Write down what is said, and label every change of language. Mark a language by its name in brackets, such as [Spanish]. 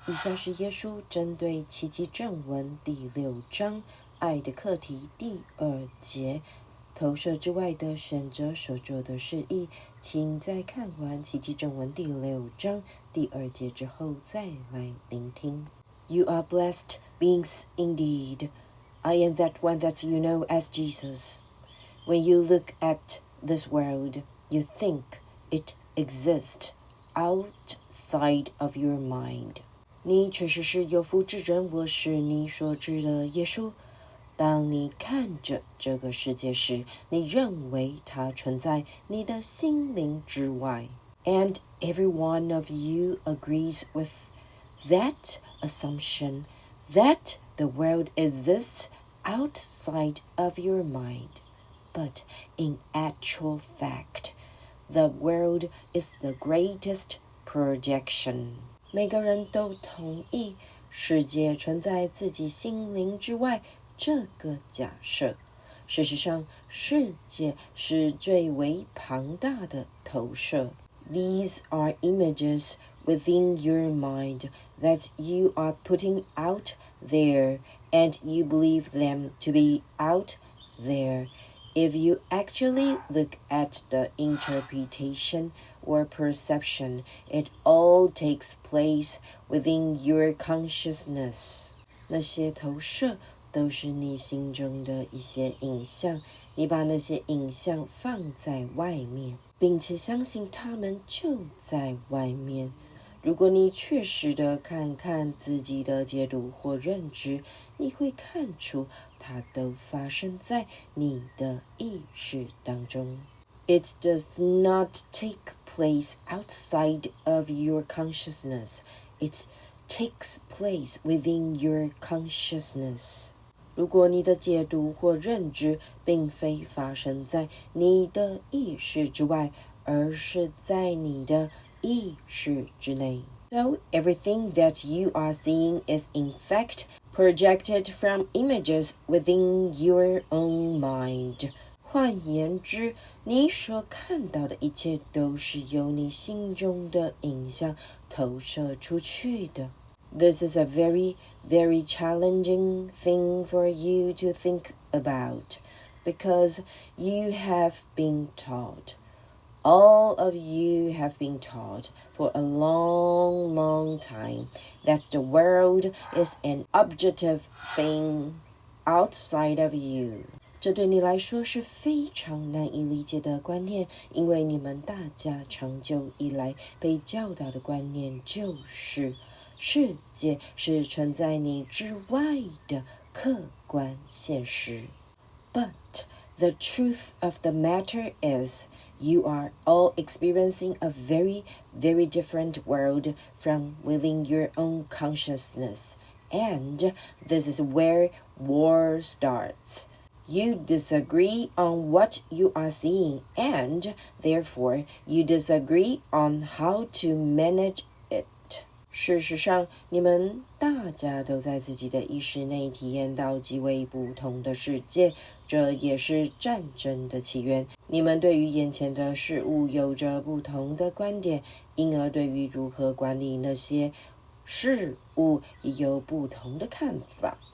[Chinese] 以下是耶稣针对奇迹正文第6章爱的课题第2节投射之外的选择所做的示意，请在看完奇迹正文第6章第2节之后再来聆听。 [English] You are blessed beings indeed. I am that one that you know as Jesus. When you look at this world, you think it exists outside of your mind. [Chinese] 你确实是有福之人，我是你所知的耶稣。当你看着这个世界时，你认为它存在你的心灵之外。 [English] And every one of you agrees with that assumption that the world exists outside of your mind. But in actual fact, the world is the greatest projection. [Chinese] 每个人都同意世界存在自己心灵之外这个假设。事实上，世界是最为庞大的投射。 [English] These are images within your mind that you are putting out there, and you believe them to be out there.If you actually look at the interpretation or perception, it all takes place within your consciousness. [Chinese] 那些投射都是你心中的一些影像，你把那些影像放在外面，并且相信它们就在外面。如果你确实地看看自己的解读或认知，你会看出它都发生在你的意识当中。 [English] It does not take place outside of your consciousness. It takes place within your consciousness. [Chinese] 如果你的解读或认知并非发生在你的意识之外，而是在你的意识之内。 [English] So everything that you are seeing is in fact projected from images within your own mind. [Chinese] 换言之，你所看到的一切都是由你心中的影像投射出去的。 [English] This is a very, very challenging thing for you to think about, because you have been taught.All of you have been taught for a long, long time that the world is an objective thing outside of you. [Chinese] 这对你来说是非常难以理解的观念，因为你们大家长久以来被教导的观念就是，世界是存在你之外的客观现实。 [English] But the truth of the matter is, you are all experiencing a very, very different world from within your own consciousness. And this is where war starts. You disagree on what you are seeing, and therefore you disagree on how to manage it. [Chinese] 事实上，你们大家都在自己的意识内体验到极为不同的世界，这也是战争的起源。你们对于眼前的事物有着不同的观点，因而对于如何管理那些事物也有不同的看法。